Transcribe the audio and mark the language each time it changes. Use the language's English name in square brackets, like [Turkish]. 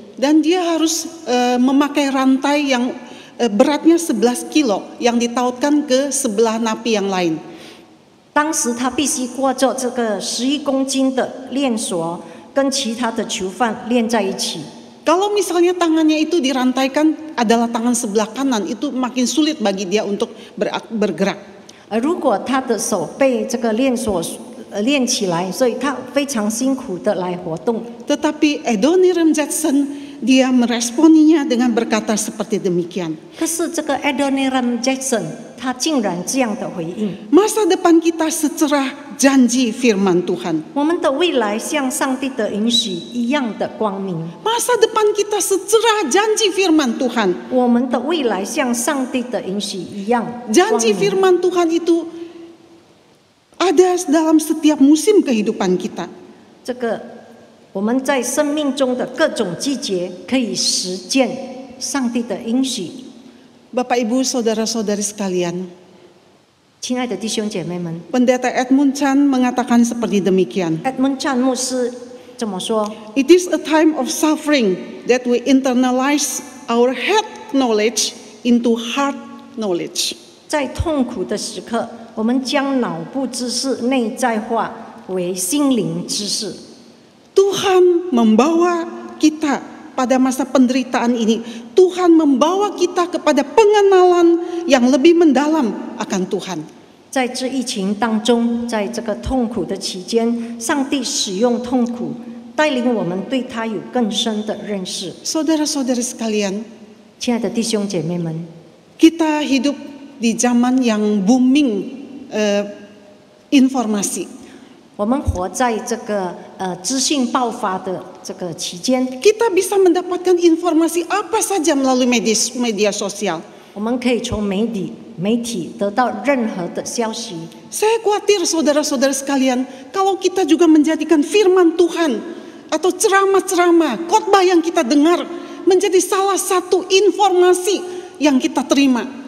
[Indonesian] Dan dia harus memakai rantai yang beratnya 11 kilo yang ditautkan ke sebelah napi yang lain. [Chinese] 当时他必须挂着这个11公斤的链锁，跟其他的囚犯链在一起。 [Indonesian] Kalau misalnya tangannya itu dirantaikan adalah tangan sebelah kanan, itu makin sulit bagi dia untuk bergerak. [Chinese] 如果他的手被这个链锁链起来，所以他非常辛苦的来活动。 [Indonesian] Tetapi Adoniram Judson dia meresponinya dengan berkata seperti demikian. [Chinese] 可是这个 Adoniram Judson 他竟然这样的回应： [Indonesian] Masa depan kita secerah janji firman Tuhan. [Chinese] 我们的未来像上帝的允许一样的光明， [Indonesian] Masa depan kita secerah janji firman Tuhan. [Chinese] 我们的未来像上帝的允许一样光 [Indonesian] Janji [Chinese] 明。 [Indonesian] firman Tuhan itu ada dalam setiap musim kehidupan kita. [Chinese] 这个我们在生命中的各种季节可以实践上帝的应许。 [Indonesian] Bapak Ibu saudara-saudari sekalian, [Chinese] 亲爱的弟兄姐妹们 [Indonesian] Pendeta Edmund Chan mengatakan seperti demikian. [Chinese] ，Edmund Chan 牧师这么说： [English] It is a time of suffering that we internalize our head knowledge into heart knowledge. [Chinese] 在痛苦的时刻，我们将脑部知识内在化为心灵知识。 [Indonesian] Tuhan membawa kita pada masa penderitaan ini. Tuhan membawa kita kepada pengenalan yang lebih mendalam akan Tuhan. [Chinese] 在这疫情当中，在这个痛苦的期间，上帝使用痛苦带领我们对他有更深的认识。 [Indonesian] Saudara-saudari sekalian, [Chinese] 亲爱的弟兄姐妹们， [Indonesian] kita hidup di zaman yang booming informasi. [Chinese] 我们活在这个资讯爆发的这个期间， [Indonesian] Kita bisa mendapatkan informasi apa saja melalui media sosial. [Chinese] 我们可以从媒体得到任何的消息。 [Indonesian] Saya khawatir saudara-saudara sekalian, kalau kita juga menjadikan firman Tuhan atau ceramah-ceramah, khotbah yang kita dengar menjadi salah satu informasi yang kita terima.